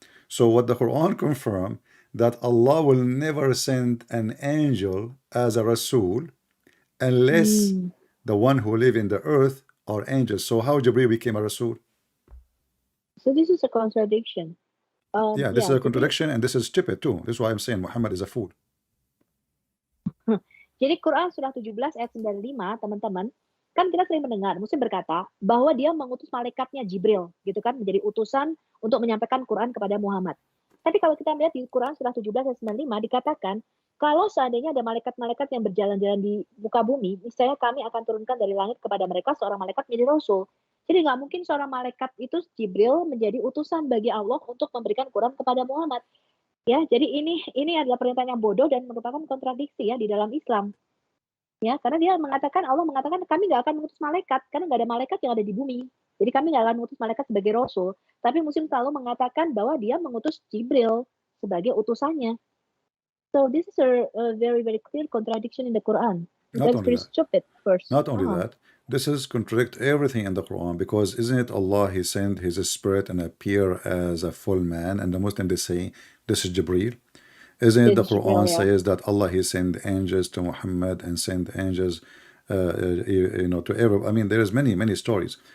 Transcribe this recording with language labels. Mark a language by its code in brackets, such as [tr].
[en] So what the Quran confirm, that Allah will never send an angel as a Rasul unless the one who live in the earth are angels. So how Jibreel became a Rasul? So this is a contradiction. This is a contradiction, and this is stupid too. This is why I'm saying Muhammad is a fool. [id] Jadi Quran surah 17 ayat 95, teman-teman, kan kita sering mendengar Muslim berkata bahwa dia mengutus malaikatnya Jibril, gitu kan, menjadi utusan untuk menyampaikan Quran kepada Muhammad. Tapi kalau kita melihat di Quran surah 17 ayat 95 dikatakan, kalau seandainya ada malaikat-malaikat yang berjalan-jalan di muka bumi, misalnya kami akan turunkan dari langit kepada mereka seorang malaikat menjadi rasul. Jadi nggak mungkin seorang malaikat itu Jibril menjadi utusan bagi Allah untuk memberikan Quran kepada Muhammad. Ya, jadi ini adalah pernyataan yang bodoh dan merupakan kontradiksi ya di dalam Islam. Ya, karena Allah mengatakan kami nggak akan mengutus malaikat karena nggak ada malaikat yang ada di bumi. Jadi kami nggak akan mengutus malaikat sebagai rasul. Tapi Muslim selalu mengatakan bahwa dia mengutus Jibril sebagai utusannya. [en] So this is a very very clear contradiction in the Quran. That's very stupid. First. Not only that, this is contradict everything in the Quran, because isn't it Allah, He sent His spirit and appear as a full man, and the Muslim they say this is Jibreel. Isn't it the Quran says that Allah He sent angels to Muhammad and sent angels to every, I mean there is many stories.